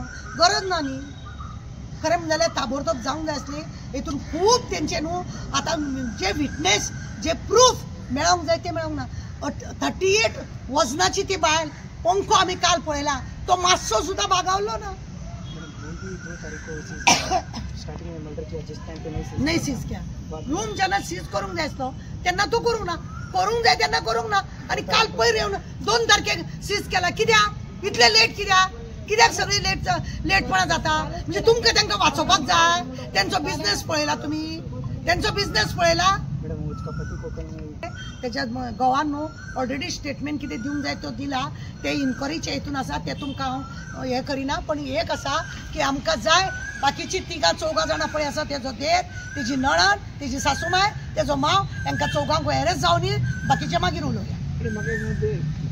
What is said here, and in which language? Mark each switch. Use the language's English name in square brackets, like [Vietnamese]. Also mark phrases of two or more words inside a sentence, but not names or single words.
[Konkani] गरज ना न्ही. खरें म्हणलें जाल्यार ताबडतोब जावंक जाय आसली. हेतून खूब तेंचे न्हू आतां जे विटनेस, जे प्रूफ मेळोंक जाय ते मेळोंक ना. 38 वजनाची ती बायल पंखो आम्ही काल पळयला तो मातसो सुद्धा बागावलो ना [Hindi] स्टार्टिंग में मर्डर किया जिस टाइम पे [Konkani] नाही सीज क्या रूम जेन्ना सीज करूंक जाय आसलो तेन्ना तू करूंक ना करूंक जाय तेन्ना करूंक ना आणि काल पयर येवन 2 तारखेक सीज केला कित्याक इतले लेट कित्याक सगळी लेटपणा जाता म्हणजे तुमकां तांकां वाचोवपाक जाय त्यांचो बिझनेस पळयला तुम्ही त्यांचो बिझनेस पळयला [Hindi] मैडम उसका पति को कल [Konkani] त्याच्यात गोवान न्हू [English] already statement [Konkani] कितें दिवंक जाय तो दिला ते इन्क्वायरीचे हितून आसा ते तुमकां हांव हें करिना पण एक आसा की आमकां जाय बाकीची 3-4 जाणां पळय आसा तेजो देर तेजी नणन तेजी सासूमाय तेजो माव हांकां 4 अरेस्ट जावनी बाकीचे मागीर उलोवया